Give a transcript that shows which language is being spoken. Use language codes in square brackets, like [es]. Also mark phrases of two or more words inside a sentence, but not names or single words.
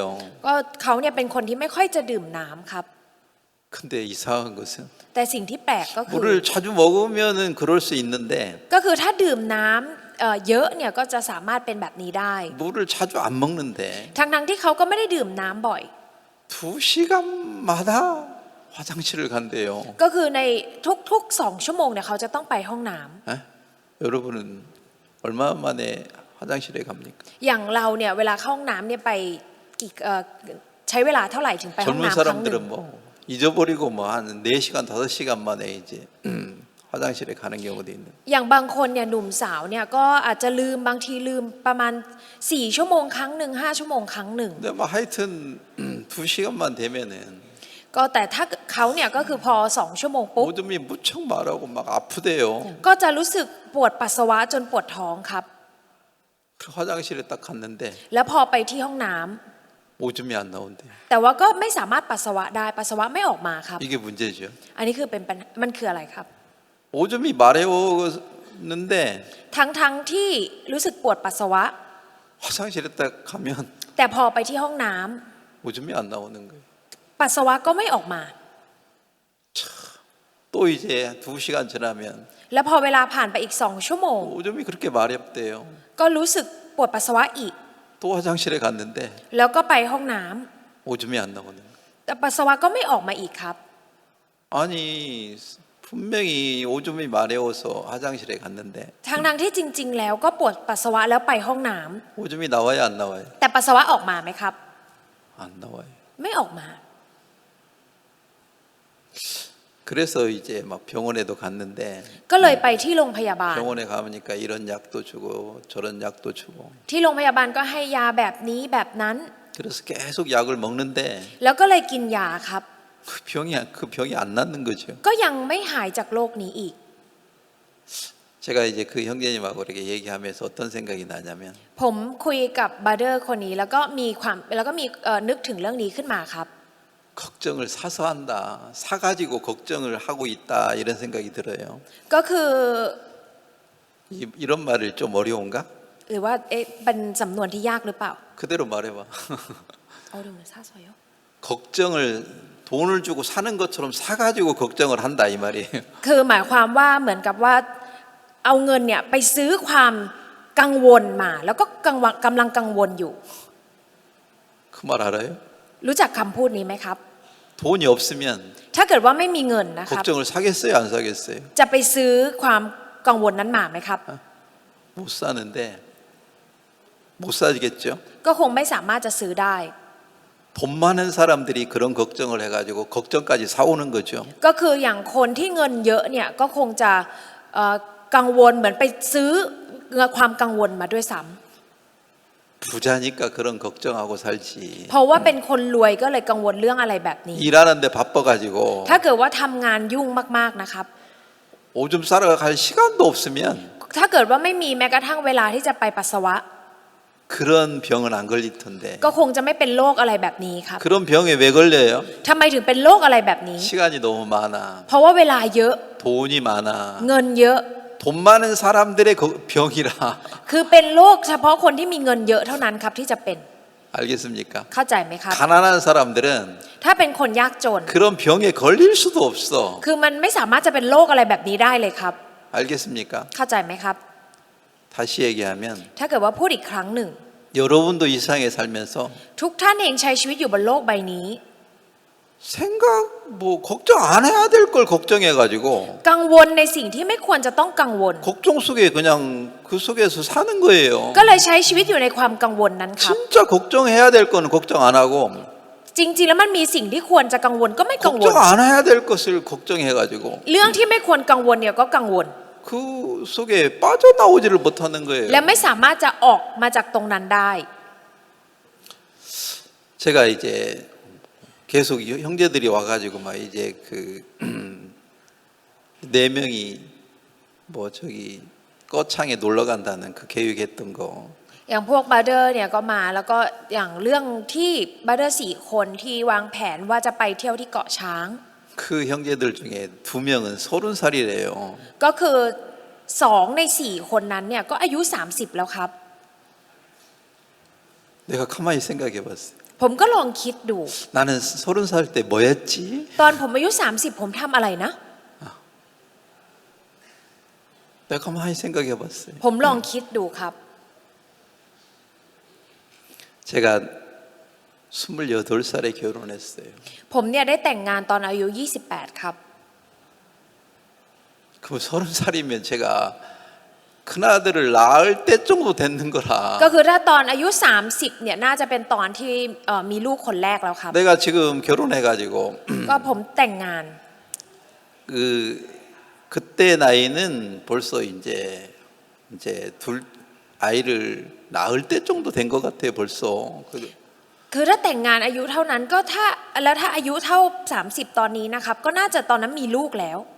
[th] ก็เขาเนี่ยเป็นคนที่ไม่ค่อยจะดื่มน้ำครับ [ko] 근데 이상한 것은 [th] แต่สิ่งที่แปลกก็คือ [ko] 물을 자주 먹으면은 그럴 수 있는데 [th] ก็คือถ้าดื่มน้ำเยอะเนี่ยก็จะสามารถเป็นแบบนี้ได้ [ko] 물을 자주 안 먹는데 [th] ทั้งที่เขาก็ไม่ได้ดื่มน้ำบ่อย [ko] 2시간마다 화장실을 간대요. [th] ก็คือในทุกๆ2 ชั่วโมงเนี่ยเขาจะต้องไปห้องน้ำ [ko] 에? 여러분은 얼마 만에 화장실에 갑니까? [th] อย่างเราเนี่ยเวลาเข้าห้องน้ำเนี่ยไปกี่ใช้เวลาเท่าไหร่ถึงไปห้อง [ko] 젊은 [th] น้ำครั้งหนึ่ง [ko] 사람들은 뭐 잊어버리고 뭐 한 4시간 5시간 만에 이제 화장실에 가는 경우도 있는. [th] อย่างบางคนเนี่ยหนุ่มสาวเนี่ยก็อาจจะลืมบางทีลืมประมาณ4 ชั่วโมงครั้งหนึ่ง5 ชั่วโมงครั้งหนึ่ง [ko] 근데 뭐 하여튼 2시간만 되면은 [th] ก็แต่ถ้าเขาเนี่ยก็คือพอ2 ชั่วโมงปุ๊บ [ko] 오줌이 무척 마르고 막 아프대요. [th] ก็จะรู้สึกปวดปัสสาวะจนปวดท้องครับ [ko] 그 화장실에 딱 갔는데 [th] แล้วพอไปที่ห้องน้ำ [ko] 오줌이 안 나온대요. [th] แต่ว่าก็ไม่สามารถปัสสาวะได้ปัสสาวะไม่ออกมาครับ [ko] 이게 문제죠. [th] อันนี้คือเป็นปัญมันคืออะไรครับ [ko] 오줌이 마려웠는데 [th] ทั้งที่รู้สึกปวดปัสสาวะ [ko] 화장실에 딱 가면 [th] แต่พอไปที่ห้องน้ำ [ko] 오줌이 안 나오는 거예요. [th] ปัสสาวะก็ไม่ออกมา [ko] 또 이제 2시간 지나면 [th] แล้วพอเวลาผ่านไปอีก2 ชั่วโมง [ko] 오줌이 그렇게 마렵대요. [th] ก็รู้สึกปวดปัสสาวะอีก [ko] 또 화장실에 갔는데 [th] แล้วก็ไปห้องน้ำ [ko] 오줌이 안 나오는 거예요. [th] แต่ปัสสาวะก็ไม่ออกมาอีกครับ [ko] 아니 분명히 오줌이 마려워서 화장실에 갔는데 [th] ทั้งที่จริง ๆ แล้วก็ปวดปัสสาวะแล้วไปห้องน้ำ [ko] 오줌이 나와요 안 나와요? [th] แต่ปัสสาวะออกมาไหมครับ [ko] 안 나와요. [th] ไม่ออกมา [ko] 그래서 이제 막 병원에도 갔는데 [th] ก็เลยไปที่โรงพยาบาล [ko] 병원에 가보니까 이런 약도 주고 저런 약도 주고 [th] ที่โรงพยาบาลก็ให้ยาแบบนี้แบบนั้น [ko] 그래서 계속 약을 먹는데 [th] แล้วก็เลยกินยาครับ [ko] 그 병이 안 낫는 거죠. [th] ก็ยังไม่หายจากโรคนี้อีก [ko] 제가 이제 그 형제님하고 이렇게 얘기하면서 어떤 생각이 나냐면 [th] ผมคุยกับบาร์เดอร์คนนี้แล้วก็มีนึกถึงเรื่องนี้ขึ้นมาครับ [ko] 걱정을 사서 한다. 사가지고 걱정을 하고 있다. 이런 생각이 들어요. [th] ก็คือ [ko] 이런 말을 좀 어려운가? [th] หรือว่าเป็นสำนวนที่ยากหรือเปล่า [ko] 그대로 말해봐. [th] เอาดูมันซาซอย [ko] 걱정을 돈을 주고 사는 것처럼 사가지고 걱정을 한다 이 말이에요. [th] คือหมายความว่าเหมือนกับว่าเอาเงินเนี่ยไปซื้อความกังวลมาแล้วก็กำลังกังวลอยู่ [ko] 그 말 알아요? [th] รู้จักคำพูดนี้ไหมครับ [ko] 돈이 없으면 [th] ถ้าเกิดว่าไม่มีเงินนะครับ [ko] 걱정을 사겠어요 안 사겠어요? [th] จะไปซื้อความกังวลนั้นมาไหมครับ [ko] 못 사는데 못 사겠죠. [th] ก็คงไม่สามารถจะซื้อได้ [ko] 돈 많은 사람들이 그런 걱정을 해가지고 걱정까지 사오는 거죠. [th] ก็คืออย่างคนที่เงินเยอะเนี่ยก็คงจะกังวลเหมือนไปซื้อความกังวลมาด้วยซ้ำ [ko] 부자니까 그런 걱정하고 살지. [th] เพราะว่าเป็นคนรวยก็เลยกังวลเรื่องอะไรแบบนี้ [ko] 일하는데 바빠가지고 [th] ถ้าเกิดว่าทำงานยุ่งมากๆนะครับ [ko] 오줌 싸러 갈 시간도 없으면 [th] ถ้าเกิดว่าไม่มีแม้กระทั่งเวลาที่จะไปปัสสาวะ [ko] 그런 병은 안 걸릴 텐데. [th] ก็คงจะไม่เป็นโรคอะไรแบบนี้ครับ [ko] 그런 병에 왜 걸려요? [th] ทำไมถึงเป็นโรคอะไรแบบนี้ [ko] 시간이 너무 많아. [th] เพราะว่าเวลาเยอะ [ko] 돈이 많아. [th] เงินเยอะ [ko] 돈 많은 사람들의 병이라. [th] คือเป็นโรคเฉพาะคนที่มีเงินเยอะเท่านั้นครับที่จะเป็น [ko] 알겠습니까? [th] เข้าใจไหมครับ [ko] 가난한 사람들은 [th] ถ้าเป็นคนยากจน [ko] 그런 병에 걸릴 수도 없어. [th] คือมันไม่สามารถจะเป็นโรคอะไรแบบนี้ได้เลยครับ [ko] 알겠습니까? [th] เข้าใจไหมครับ [ko] 다시 얘기하면 [th] ถ้าเกิดว่าพูดอีกครั้งหนึ่ง [ko] 여러분도 이 세상에 살면서 [th] ทุกท่านเองใช้ชีวิตอยู่บนโลกใบนี้ [ko] 생각 뭐 걱정 안 해야 될 걸 걱정해가지고 [th] กังวลในสิ่งที่ไม่ควรจะต้องกังวล [ko] 걱정 속에 그냥 그 속에서 사는 거예요. [th] ก็เลยใช้ชีวิตอยู่ในความกังวลนั้นครับ [ko] 진짜 걱정해야 될 거는 걱정 안 하고 [th] จริงๆแล้วมันมีสิ่งที่ควรจะกังวลก็ไม่กังวล [ko] 걱정 안 해야 될 것을 걱정해가지고 [th] เรื่องที่ไม่ควรกังวลเนี่ยก็กังวล [ko] 그 속에 빠져나오지를 못하는 거예요. [th] และไม่สามารถจะออกมาจากตรงนั้นได้ [ko] 제가 이제 계속 형제들이 와가지고 막 이제 그 네 명이 뭐 저기 꺼창에 놀러 간다는 그 계획했던 거 [th] อย่างพวกบาร์เดอร์เนี่ยก็มาแล้วก็อย่างเรื่องที่บาร์เดอร์4 คนที่วางแผนว่าจะไปเที่ยวที่เกาะช้าง [ko] 그 형제들 중에 2명은 30살이래요. [th] ก็คือ2 ใน 4 คนนั้นเนี่ยก็อายุ 30 แล้วครับ [ko] 내가 가만히 생각해봤어요. [th] ผมก็ลองคิดดู [ko] 나는 30살 때 뭐였지? [th] ตอนผมอายุ 30 ผมทำอะไรนะ [ko] 내가 가만히 생각해봤어요. [th] ผมลองคิดดูครับ [ko] 제가 28살에 결혼했어요. [th] ผมเนี่ยได้แต่งงานตอนอายุ 28 ครับ [ko] 그럼 30살이면 제가 큰아들을 낳을 때 정도 됐는 거라. [th] ก็คือถ้าตอนอายุ 30 เนี่ยน่าจะเป็นตอนที่มีลูกคนแรกแล้วครับ [ko] 내가 지금 결혼해가지고 [th] ก็ผมแต่งงาน [ko] 그때 나이는 벌써 이제 둘 아이를 낳을 때 정도 된 것 같아요. 벌써 [th] คือถ้าแต่งงานอายุเท่านั้นก็ถ้าอายุเท่า30ตอนนี้นะครับก็น่าจะตอนนั้นมีลูกแล้ว